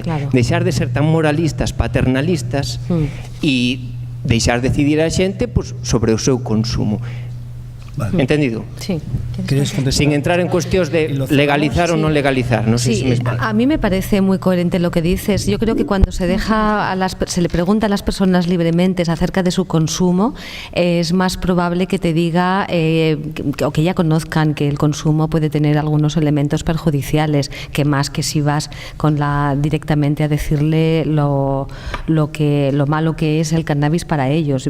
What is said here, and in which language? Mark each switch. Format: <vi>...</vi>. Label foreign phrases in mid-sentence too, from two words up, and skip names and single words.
<gl>Claro. Deixar de ser tan moralistas, paternalistas e deixar decidir a xente pues, sobre o seu consumo.</gl> <es>Vale. ¿Entendido? Sí. Sin entrar en cuestiones de legalizar o no legalizar. No sé si me explico. A mí me parece muy coherente lo que dices. Yo creo que cuando se le pregunta a las personas libremente acerca de su consumo, es más probable que te diga o que ya conozcan que el consumo puede tener algunos elementos perjudiciales, que más que si vas directamente a decirle lo malo que es el cannabis para ellos.</es>